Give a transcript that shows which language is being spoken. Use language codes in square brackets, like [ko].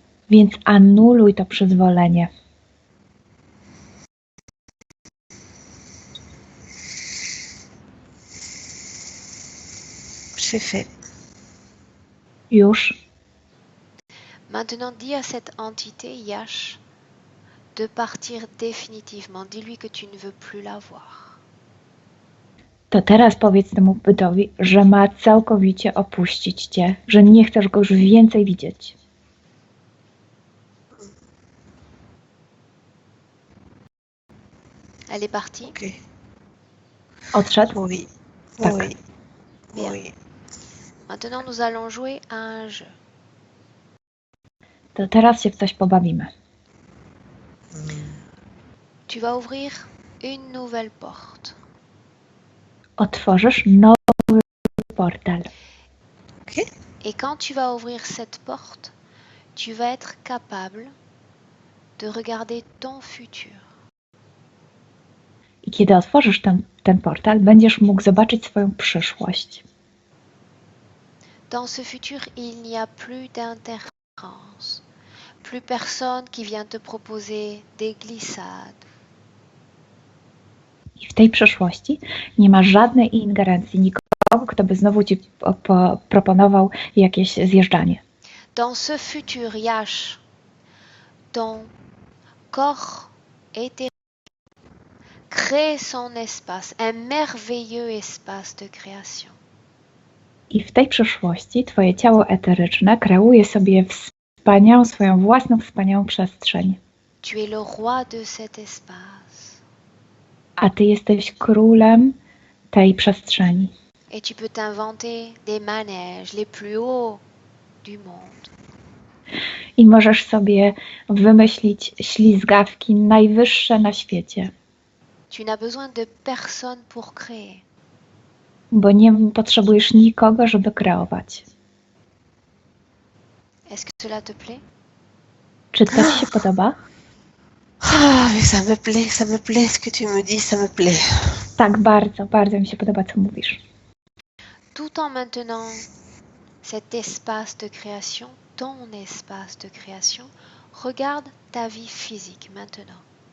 [pl] Więc anuluj to przyzwolenie. [fr] C'est fait. [pl] Już. [fr] Maintenant, dis à cette entité, Yash, de partir définitivement. Dis-lui que tu ne veux plus la voir. [pl] To teraz powiedz temu bytowi, że ma całkowicie opuścić cię, że nie chcesz go już więcej widzieć. [fr] Elle est partie? Ok. [pl] Odszedł? [fr] Oui. [pl] Tak. [fr] Oui. Bien. Oui. Maintenant, nous allons jouer à un jeu. [pl] To teraz się w coś pobawimy. [fr] Tu vas ouvrir une nouvelle porte. [pl] Otworzysz nowy portal. [fr] Ok. Et quand tu vas ouvrir cette porte, tu vas être capable de regarder ton futur. [pl] I kiedy otworzysz ten portal, będziesz mógł zobaczyć swoją przyszłość. [fr] Dans ce futur, il n'y a plus d'interférence, plus personne qui vient te proposer des glissades. [pl] I w tej przyszłości nie ma żadnej ingerencji, nikogo, kto by znowu ci proponował jakieś zjeżdżanie. [fr] Dans ce futur, Yash, ton corps éthérique crée son espace, un merveilleux espace de création. [pl] I w tej przyszłości twoje ciało eteryczne kreuje sobie swoją własną wspaniałą przestrzeń. [fr] Tu es le roi de cet espace. [pl] A ty jesteś królem tej przestrzeni. [fr] Et tu peux t'inventer des manèges les plus hauts du monde. [pl] I możesz sobie wymyślić ślizgawki najwyższe na świecie. [fr] Tu n'as besoin de personne pour créer. [pl] Bo nie potrzebujesz nikogo, żeby kreować. [fr] Est-ce que cela te plaît? [pl] Czy to ci się podoba? [fr] Ah, mais ça me plaît ce que tu me dis, ça me plaît. [pl] Tak, bardzo, bardzo mi się podoba, co mówisz. [fr] Tout en maintenant cet espace de création, ton espace de création, regarde ta vie physique maintenant.